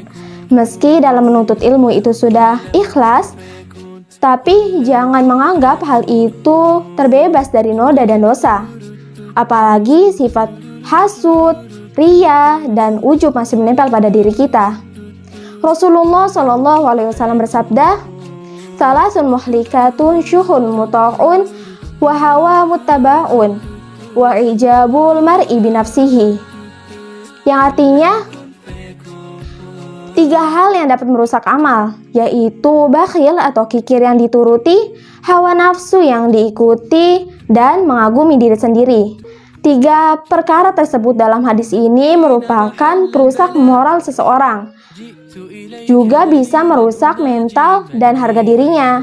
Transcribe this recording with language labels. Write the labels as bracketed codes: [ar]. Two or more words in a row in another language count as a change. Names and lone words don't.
[id] Meski dalam menuntut ilmu itu sudah ikhlas, tapi jangan menganggap hal itu terbebas dari noda dan dosa. Apalagi sifat hasud, riya, dan ujub masih menempel pada diri kita. Rasulullah SAW bersabda, [ar] "ثلاث مهلكات شح مطاع و هوى متبع و إعجاب المرء بنفسه." [id] Yang artinya 3 hal yang dapat merusak amal, yaitu bakhil atau kikir yang dituruti, hawa nafsu yang diikuti, dan mengagumi diri sendiri. 3 perkara tersebut dalam hadis ini merupakan perusak moral seseorang, juga bisa merusak mental dan harga dirinya.